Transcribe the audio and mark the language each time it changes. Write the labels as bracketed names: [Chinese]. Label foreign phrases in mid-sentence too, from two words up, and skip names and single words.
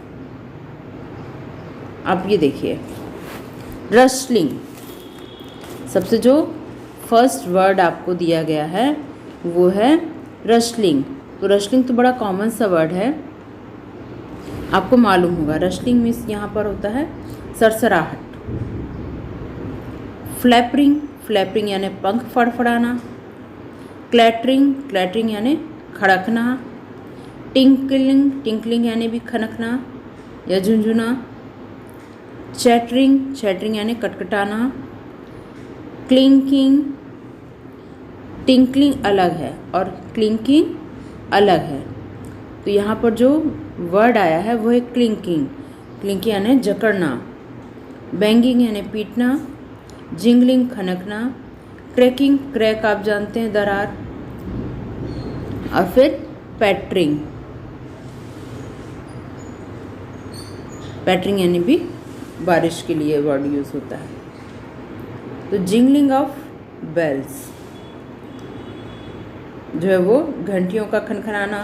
[Hindi] आप ये देखिए, रस्टलिंग, सबसे जो [English] first word [Hindi] आपको दिया गया है वो है रस्टलिंग। तो रस्टलिंग तो बड़ा कॉमन सा वर्ड है, आपको मालूम होगा। [English] rustling means [Hindi] यहाँ पर होता है सरसराहट। फ्लैपरिंग, फ्लैपरिंग यानी पंख फड़फड़ाना। क्लैटरिंग, क्लैटरिंग यानी खड़कना। टिंकलिंग, टिंकलिंग यानी भी खनकना या झुंझुना। चैटरिंग, चैटरिंग यानी कटकटाना। क्लिंकिंग, टिंकलिंग अलग है और क्लिंकिंग अलग है। तो यहाँ पर जो वर्ड आया है वो है क्लिंकिंग। क्लिंकिंग यानी जकड़ना। बैंगिंग यानी पीटना। जिंगलिंग खनकना। क्रैकिंग, क्रैक आप जानते हैं दरार। और फिर पैटरिंग, पैटरिंग यानी भी बारिश के लिए [English] word use [Hindi] होता है। तो [English] jingling of bells [Hindi] जो है वो घंटियों का खनखनाना।